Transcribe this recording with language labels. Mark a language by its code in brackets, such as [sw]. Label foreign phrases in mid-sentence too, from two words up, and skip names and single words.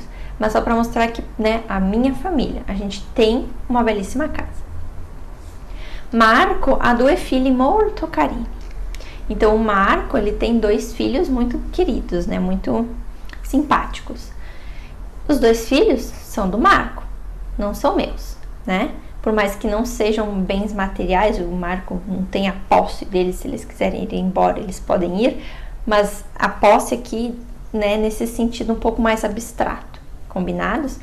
[pt] Mas só pra mostrar que, né, a minha família. A gente tem uma belíssima casa. [it] Marco ha 2 figli molto carini. [pt] Então o Marco, ele tem 2 filhos muito queridos, né? Muito simpáticos. Os 2 filhos são do Marco, não são meus, né? Por mais que não sejam bens materiais, o Marco não tem a posse deles, se eles quiserem ir embora, eles podem ir, mas a posse aqui, né, nesse sentido um pouco mais abstrato, combinados?